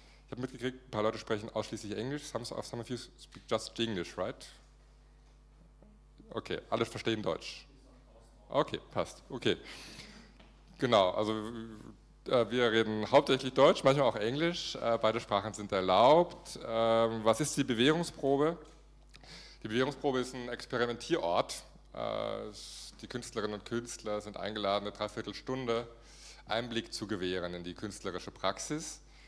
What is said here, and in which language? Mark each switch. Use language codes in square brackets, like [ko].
[de] Ich habe mitgekriegt, ein paar Leute sprechen ausschließlich Englisch. [en] Some of you speak just English, right? [de] Okay, alle verstehen Deutsch. Okay, passt. Okay. Genau, also wir reden hauptsächlich Deutsch, manchmal auch Englisch. Beide Sprachen sind erlaubt. Was ist die Bewährungsprobe? Die Bewährungsprobe ist ein Experimentierort. Die Künstlerinnen und Künstler sind eingeladen, eine Dreiviertelstunde Einblick zu gewähren in die künstlerische Praxis.